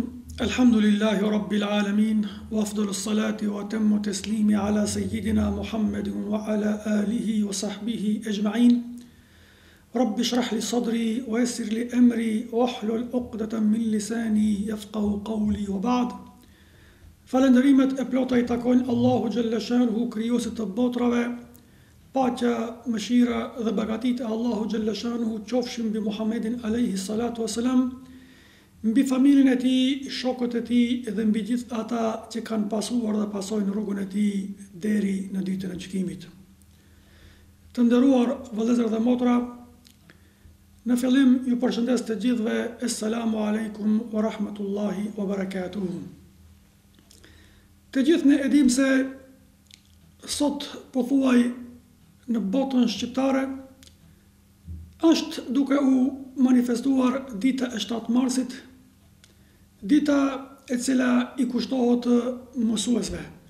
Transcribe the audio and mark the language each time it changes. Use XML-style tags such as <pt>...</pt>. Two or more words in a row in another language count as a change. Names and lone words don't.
<ar>الحمد لله رب العالمين، وأفضل الصلاة وأتم التسليم على سيدنا محمد وعلى آله وصحبه أجمعين. رب اشرح لي صدري ويسر لي أمري واحلل عقدة من لساني يفقه قولي. وبعد.</ar> <sq>Falënderimet e plota I takojnë Allahu</sq> <ar>جل شأنه,</ar> <sq>krijuesit të botrave. Paqja, mëshira dhe begatit e Allahu</sq> <ar>جل شأنه</ar> <sq>qofshin mbi Muhammedin</sq> <ar>عليه الصلاة والسلام,</ar> <sq>mbi familjen e tij, shokët e tij dhe mbi gjithë ata që kanë pasuar dhe pasojnë rrugën e tij deri në ditën e gjykimit. Të nderuar vëllezër dhe motra, në fillim ju përshëndes të gjithëve,</sq> <ar>السلام عليكم ورحمة الله وبركاته.</ar> <sq>Të gjithë ne e dim se sot pothuaj në botën shqiptare është duke u manifestuar dita e 7 marsit, dita e cila I kushtohet mësuesve.</sq>